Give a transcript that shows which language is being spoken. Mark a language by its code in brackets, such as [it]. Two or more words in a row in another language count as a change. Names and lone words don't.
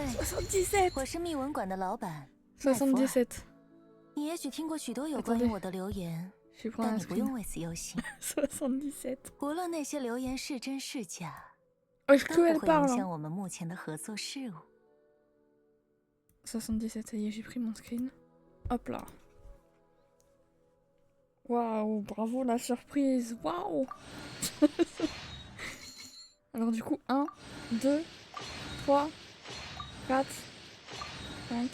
[zh] 77, 我是密文馆的老板。 77. 你也许听过许多有关于我的留言， [fr] Je prends [zh] 但 [fr] un [zh] 你不用 [fr] screen. [zh] 为此忧心。 77. 无论那些留言是真是假， [fr] Est-ce [zh] 都 [fr] que [zh] 不 [fr] elle [zh] 会影 [fr] parle [zh] 响我们目前的合作事务。 77, [fr] ça y est, j'ai pris mon screen. Hop là. Waouh, bravo la surprise. Waouh. Alors du coup, 1, 2, 3, 4, 5.